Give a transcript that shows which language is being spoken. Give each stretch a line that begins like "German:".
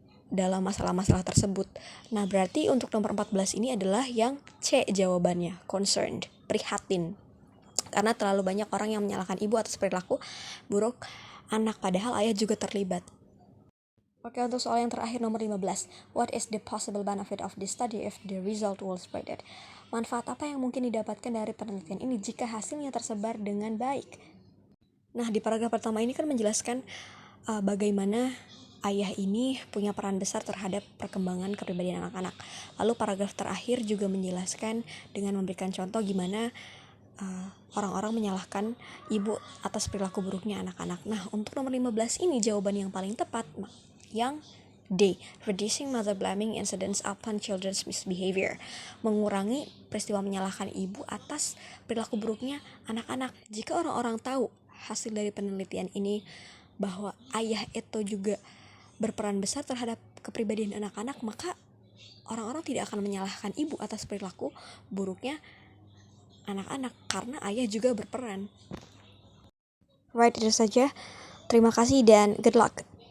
Indonesian: dalam masalah-masalah tersebut. Nah, berarti untuk nomor 14 ini adalah yang C jawabannya, concerned, prihatin. Karena terlalu banyak orang yang menyalahkan ibu atas perilaku buruk anak, padahal ayah juga terlibat. Oke, untuk soal yang terakhir nomor 15.
English: What is the possible benefit of this study if the result was spread?
Indonesian: Manfaat apa yang mungkin didapatkan dari penelitian ini jika hasilnya tersebar dengan baik? Nah, di paragraf pertama ini kan menjelaskan bagaimana ayah ini punya peran besar terhadap perkembangan kepribadian anak-anak. Lalu paragraf terakhir juga menjelaskan dengan memberikan contoh gimana orang-orang menyalahkan ibu atas perilaku buruknya anak-anak. Nah, untuk nomor 15 ini jawaban yang paling tepat yang D.
English: Reducing mother blaming incidents upon children's misbehavior.
Indonesian: Mengurangi peristiwa menyalahkan ibu atas perilaku buruknya anak-anak. Jika orang-orang tahu hasil dari penelitian ini bahwa ayah itu juga berperan besar terhadap kepribadian anak-anak, maka orang-orang tidak akan menyalahkan ibu atas perilaku buruknya anak-anak karena ayah juga berperan. Right, itu saja. Terima kasih dan good luck.